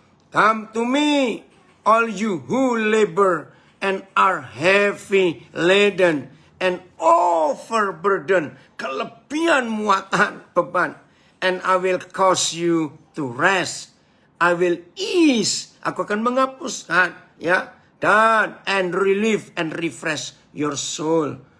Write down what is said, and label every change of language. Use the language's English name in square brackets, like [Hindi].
[English] Come to me, all you who labor and are heavy laden and overburdened. [Indonesian] Kelebihan muatan beban. [English] And I will cause you to rest. I will ease. [Indonesian] Aku akan menghapuskan, ya. Dan [English] and relieve and refresh your soul.